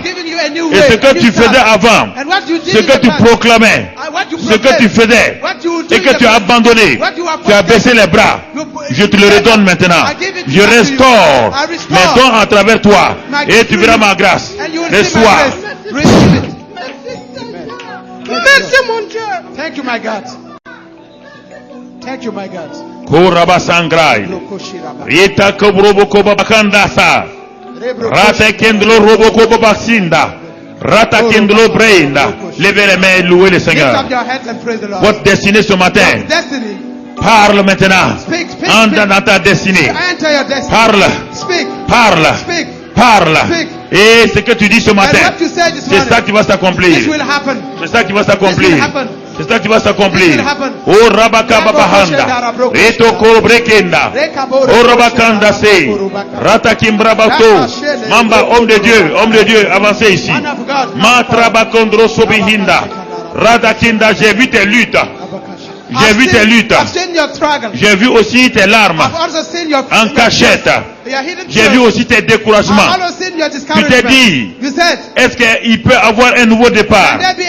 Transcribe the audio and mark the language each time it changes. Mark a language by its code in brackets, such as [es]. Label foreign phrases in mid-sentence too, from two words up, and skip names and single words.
[fr] Et ce que tu faisais avant, ce que tu proclamais, ce que tu faisais, et que tu as abandonné, tu as baissé les bras, je te le redonne maintenant. Je restaure mes dons à travers toi, et tu verras ma grâce. Reçois. Merci mon Dieu. [en] Thank you my God. Thank you my God. Koraba Sangrai. Rita Kobroboko Babakandasa. Rata Kendlo Roboko Babasinda. Rata Kendlo Brainda. [fr] Levez les mains et louez le Seigneur. Votre destinée ce matin. Parle maintenant. Entre dans ta destinée. Parle. Parle. Parle. Et ce que tu dis ce matin, c'est ça qui va s'accomplir. C'est ça qui va s'accomplir. C'est ça qui va s'accomplir. Oh Rabaka Babahanda. Reto Korobrekenda. Oh Rabakanda Se. Ratakimbrabato. Mamba, homme de Dieu, avancez ici. Matrabakondro Sobihinda. Radakinda, j'ai vu tes luttes. J'ai vu tes luttes. J'ai vu aussi tes larmes en cachette. J'ai vu aussi tes découragements. Tu t'es dit, est-ce qu'il peut avoir un nouveau départ?